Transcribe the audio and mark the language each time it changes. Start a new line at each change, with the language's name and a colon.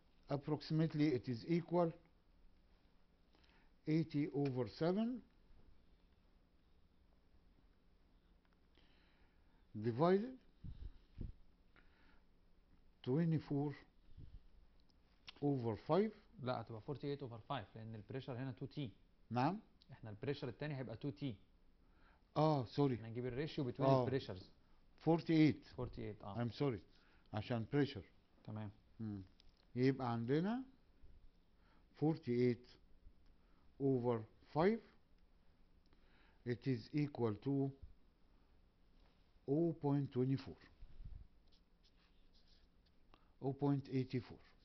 English: Approximately it is equal 80 over 7 divided 24 over 5.
Arabic: لا هتبقى 48 over 5 لان البريشر هنا 2 تي. نعم. احنا البريشر الثاني هيبقى 2 تي. سوري. احنا نجيب الريشيو بين البريشرز.
English: 48. I'm sorry.
Arabic: عشان بريشر. تمام. يبقى عندنا
English: 48 over 5 it is equal to 0.24 0.84.